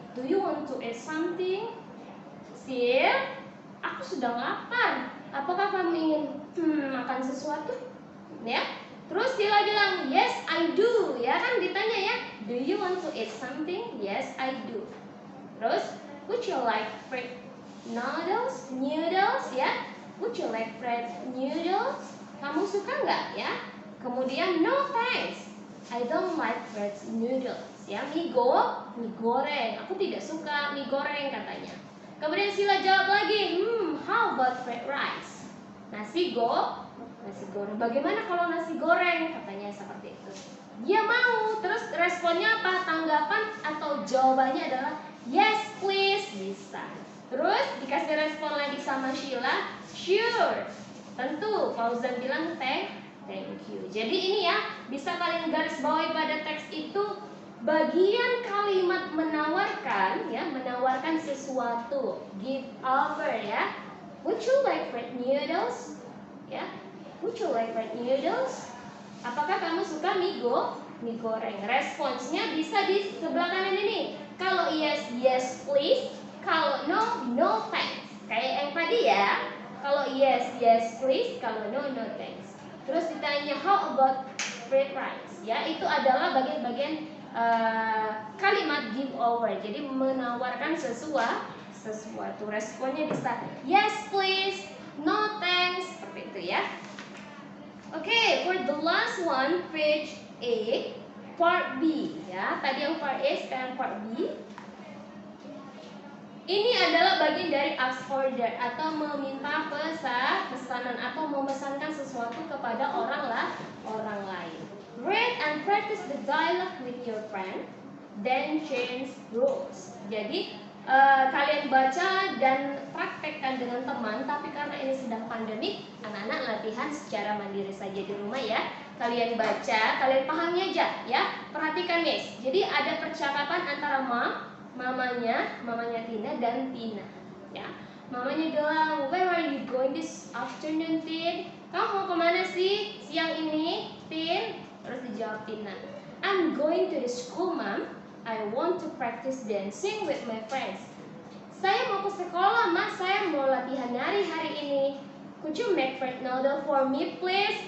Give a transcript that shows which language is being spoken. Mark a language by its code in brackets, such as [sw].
[en] Do you want to eat something? [id] Sheila, aku sedang lapar. Apakah kamu ingin makan sesuatu? Ya. Terus Sheila bilang, [en] yes, I do. [id] Ya kan ditanya ya, [en] do you want to eat something? Yes, I do. Terus, would you like fried noodles? Ya. Would you like fried noodles? [id] Kamu suka nggak ya? [en] Kemudian, no thanks. I don't like fried noodles. [id] Ya, mie goreng. Aku tidak suka mie goreng katanya. Kemudian Sheila jawab lagi, [en] how about fried rice? [id] Nasi goreng. Bagaimana kalau nasi goreng? Katanya seperti itu. Dia mau. Terus responnya apa? Tanggapan atau jawabannya adalah [en] yes please, [id] bisa. Terus dikasih respon lagi sama Sheila, sure. Tentu. Fauzan bilang [en] thank you. [id] Jadi ini ya, bisa kalian garis bawahi pada teks itu bagian kalimat menawarkan ya, menawarkan sesuatu. Give over ya. [en] Would you like fried noodles? Ya. Would you like fried noodles? [id] Apakah kamu suka mie goreng? Responsnya bisa di sebelah kanan ini. Kalau yes, [en] yes please. [id] Kalau no, [en] no thanks. [id] Kayak yang tadi ya. Kalau yes, yes please. Kalau no, no thanks. Terus ditanya [en] how about fried rice? [id] Ya, itu adalah bagian-bagian kalimat give over. Jadi menawarkan sesuatu. Responnya bisa yes please, no thanks, seperti itu ya. Oke, [en] for the last one, [id] page A, part B ya. Tadi yang part A, sekarang part B. Ini adalah bagian dari ask order atau meminta pesanan atau memesankan sesuatu kepada orang lain. [en] Read and practice the dialogue with your friend, then change rules. [id] Jadi kalian baca dan praktekkan dengan teman, tapi karena ini sedang pandemik, anak-anak latihan secara mandiri saja di rumah ya. Kalian baca, kalian pahami aja ya. Perhatikan Miss. Jadi ada percakapan antara mamanya Tina dan Tina ya. [en] Mamanya bilang, "Where are you going this afternoon, Tin? [id] Kamu mau kemana sih siang ini, Tin?" [en] Terus dijawab Tina, "I'm going to the school, Mom. I want to practice dancing with my friends." [id] Saya mau ke sekolah, Ma. Saya mau latihan nari hari ini. [en] "Could you make fried noodle for me, please?"